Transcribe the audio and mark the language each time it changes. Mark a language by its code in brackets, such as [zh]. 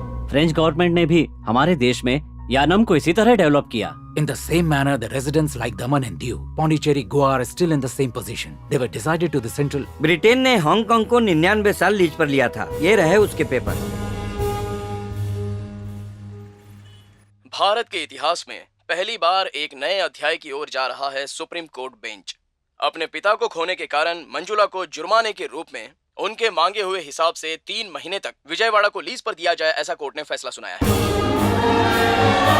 [hi] French government ने भी हमारे देश में यानम को इसी तरह डेवलप किया। [en] In the same manner, the residents like Daman and Diu, Pondicherry, Goa are still in the same position. They were decided to the central. [hi] Britain ने हांगकांग को 99 साल लीज पर लिया था। ये रहे उसके पेपर। भारत के इतिहास में पहली बार एक नए अध्याय की ओर जा रहा है सुप्रीम कोर्ट बेंच। अपने पिता को खोने के कारण मंजुला को जुर्माने के रूप में उनके मांगे हुए हिसाब से 3 महीने तक विजयवाड़ा को लीज पर दिया जाए, ऐसा कोर्ट ने फैसला सुनाया है।